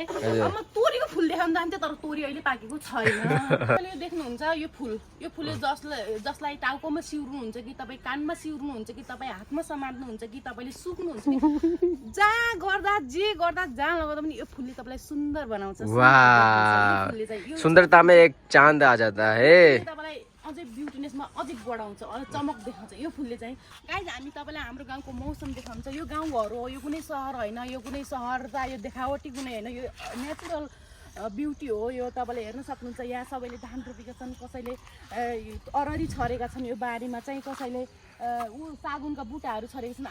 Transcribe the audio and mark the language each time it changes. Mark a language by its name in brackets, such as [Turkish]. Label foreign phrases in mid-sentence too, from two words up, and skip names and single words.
[Nepali] अब म तोरीको फुल देखाउनु जान्थेँ, तर तोरी अहिले पाकेको छैन। तपाईँले यो देख्नुहुन्छ, यो फुलले जसलाई टाउकोमा सिउर्नुहुन्छ कि तपाईँ कानमा सिउर्नुहुन्छ कि तपाईँ हातमा समात्नुहुन्छ कि तपाईँले सुक्नुहुन्छ कि जहाँ गर्दा जे गर्दा जहाँ लगाउँदा पनि यो फुलले तपाईँलाई सुन्दर बनाउँछ। [Hindi] सुन्दरता में एक चांद आ जाता है। [Nepali] तपाईँलाई अझै ब्युटिनेसमा अझै बढाउँछ, अझै चमक देखाउँछ यो फुलले चाहिँ। गाइज हामी तपाईँलाई हाम्रो गाउँको मौसम देखाउँछ। यो गाउँघर हो, यो कुनै सहर होइन, यो कुनै सहर त यो देखावटी कुनै होइन, यो [English] natural beauty [Nepali] हो। यो तपाईँले हेर्न सक्नुहुन्छ, यहाँ सबैले धान रोपेका छन्, कसैले अररी छरेका छन् यो बारीमा चाहिँ, कसैले सागुनका बुटाहरू छरेका छन्।